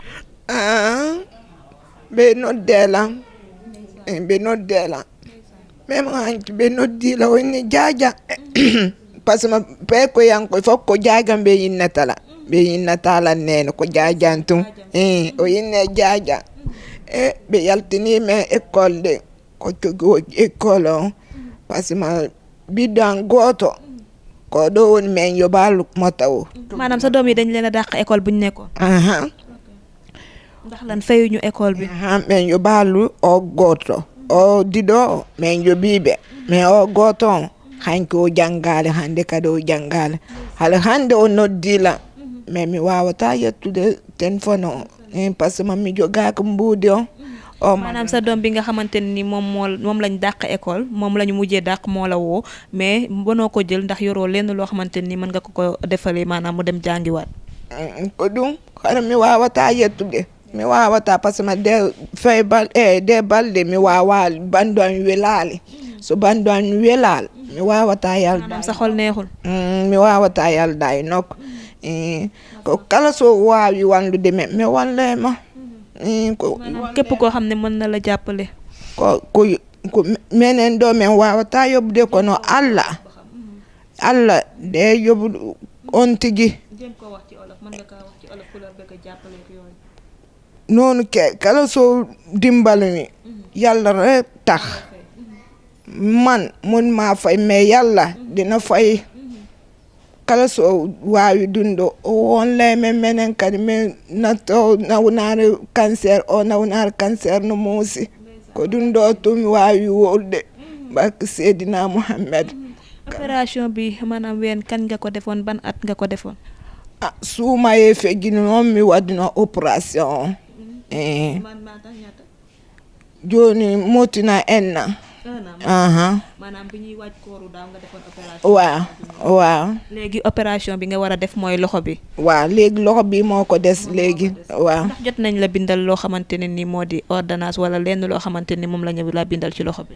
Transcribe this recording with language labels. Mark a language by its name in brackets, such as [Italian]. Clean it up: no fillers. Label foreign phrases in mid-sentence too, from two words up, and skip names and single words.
[Fula] ɓe noddela ɓe noddela même hanki ɓe noddila wonni jaja [French] par ce que [Fula] pe ko yanko fof ko jaja ɓe yinnatala nene ko jajan tum o yinne jaja ɓe yaltinime école de ko jogi école o [French] par ce que [Fula] ɓiɗɗo goto ko ɗo woni men yoɓalu mota o [Wolof] maanaam sa doom yi dañ leen a dàq école buñ nekkoon. ndax lan fayuñu école bi. [Fula] men yoɓalu o goto o diɗo men yoɓiɓe mais o goto o hanki o janggale hande kadi o janggale hala hande o noddila mais mi wawata yettude téléphone o [French] par ce que [Fula] mami jogaka mbuudi o [Wolof] maanaam sa doom bi nga xamante ni moom lañ dàq école moom lañu mujjee dàq moo la woo mais bonoo ko jël ndax yoroo lenn loo xamante ni mën nga ko defalee maanaam mu dem jàngiwaat. [Fula] ko ɗum hara mi wawata yettude mi wawata [French] par ce que [Fula] de fay de balɗe mi wawa bandu am welali so bandu am welal mi wawata yalda. [Wolof] maanaam sa xol neexul. [Fula] mi wawata yalda e nokko ko kala so wawi wallude men mi wallema ko [Wolof] képp koo xam ne mën na la jàppale. [Fula] ko menen ɗo min wawata yoɓde kono Allah de yoɓu on tigi noonu kala so dimbalami [Wolof] yàlla rek tax man mun ma fay mais yàlla dina fay [Fula] kala so wawi dundo o wonleme menen kadi min natto nawnare cancer no muusi ko ɗum ɗo tumi wawi wolde barke Seydina Muhammad. [Wolof] opération bi maanaam ween kan nga ko defoon ban at nga ko defoon. [Fula] suumaye fejjini noon mi waɗino opération joni motina enna. [Wolof] maanaam bi ñuy wàcc kooru daaw nga defoon opération. waaw léegi opération bi nga war a def mooy loxo bi. waaw léegi loxo bi moo ko des léegi waaw. ndax jot nañ la bindal loo xamante ne ni moo di ordonnance wala lenn loo xamante ni moom la ñu la bindal ci loxo bi.